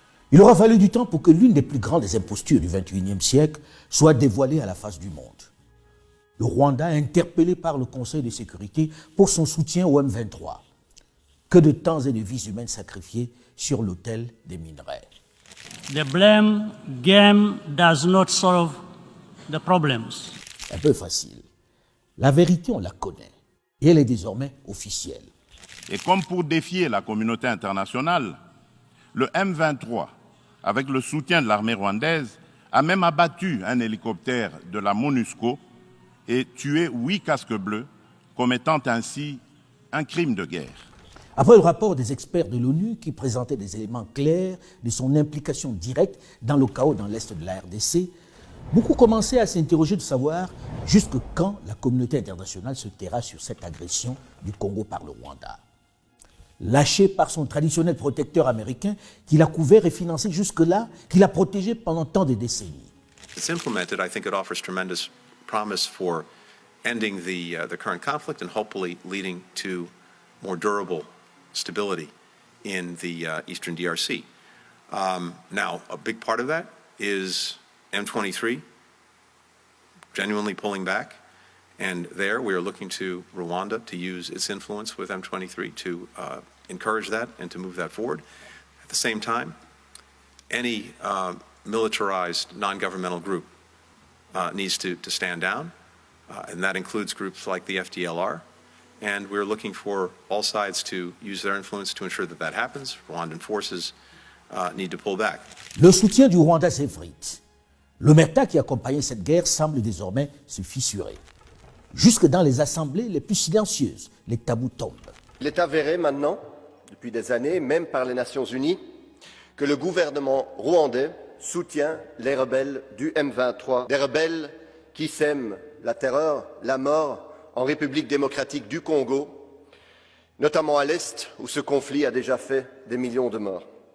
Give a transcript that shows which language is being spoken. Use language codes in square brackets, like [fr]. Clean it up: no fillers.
[fr] Il aura fallu du temps pour que l'une des plus grandes impostures du XXIe siècle soit dévoilée à la face du monde. Le Rwanda, interpellé par le Conseil de sécurité pour son soutien au M23. Que de temps et de vies humaines sacrifiées sur l'autel des minerais. [en] The blame game does not solve the problems. [fr] Un peu facile. La vérité, on la connaît. Et elle est désormais officielle. Et comme pour défier la communauté internationale, le M23, avec le soutien de l'armée rwandaise, a même abattu un hélicoptère de la MONUSCO et tué 8 casques bleus, commettant ainsi un crime de guerre. Après le rapport des experts de l'ONU qui présentait des éléments clairs de son implication directe dans le chaos dans l'est de la RDC, beaucoup commençaient à s'interroger de savoir jusque quand la communauté internationale se taira sur cette agression du Congo par le Rwanda. Lâché par son traditionnel protecteur américain qui l'a couvert et financé jusque-là, qui l'a protégé pendant tant de décennies. [en] It's implemented, I think it offers tremendous promise for ending the current conflict and hopefully leading to more durable stability in the eastern DRC. Now, a big part of that is M23 genuinely pulling back, and there we are looking to Rwanda to use its influence with M23 to encourage that and to move that forward. At the same time, any militarized non-governmental group needs to stand down, and that includes groups like the FDLR. And we're looking for all sides to use their influence to ensure that that happens. Rwandan forces need to pull back. [fr] Le soutien du Rwanda s'effrite. L'omerta qui accompagnait cette guerre semble désormais se fissurer. Jusque dans les assemblées les plus silencieuses, les tabous tombent. Il est avéré maintenant, depuis des années, même par les Nations Unies, que le gouvernement rwandais soutient les rebelles du M23, des rebelles qui sèment la terreur, la mort en République démocratique du Congo, notamment à l'Est, où ce conflit a déjà fait des millions de morts.